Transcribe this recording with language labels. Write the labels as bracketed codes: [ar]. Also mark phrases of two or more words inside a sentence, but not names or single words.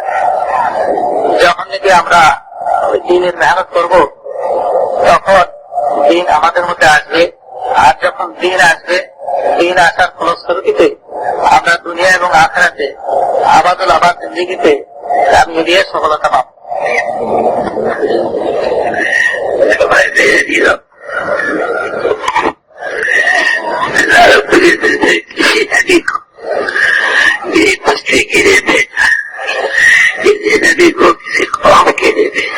[bn] যখন নাকি আমরা ওই দিনের মেহনত করব তখন দিন আমাদের মধ্যে আসবে, আর যখন দিন আসবে, দিন আসার ফলশ্রুতিতে আমরা দুনিয়া এবং আখিরাতে [ar] أبد الآباد [bn] জিন্দেগিতে কামিয়াবি সফলতা পাবো। [ur] بچے کے لیے بھیجا، کسی نبی کو کسی قوم کے لیے بھیجا،